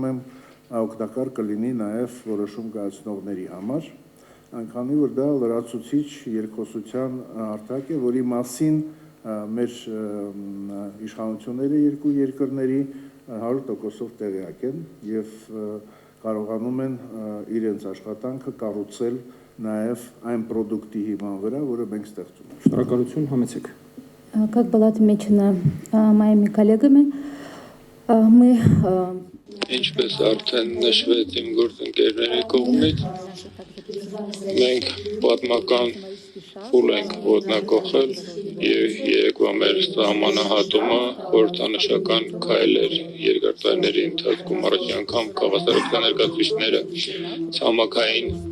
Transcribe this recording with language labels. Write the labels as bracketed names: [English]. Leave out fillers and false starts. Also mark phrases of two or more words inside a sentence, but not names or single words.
[Armenian] եմ օգտակար կլինի նաեւ որոշում կայացնողների համար, այնքանի որ դա լրացուցիչ երկխոսության հարթակ է, որի մասին մեր իշխանությունները երկու երկրների 100%-ով տեղյակ են եւ կարողանում են իրենց աշխատանքը կառուցել նաեւ այն product-ի հիման վրա, որը մենք ստեղծում ենք։ Շնորհակալություն, համեցեք։ [Russian] Как было отмечено моими коллегами, мы [Armenian] Ինչպես արդեն նշվեց իմ գործընկերների կողմից, մենք պատմական փուլ ենք ոտնակոխել եւ երեկվա մեր սահմանահատումը խորհրդանշական քայլ էր երկար տարիների ընթացքում առաջին անգամ քաղաքացիական ներկայացուցիչները ցամաքային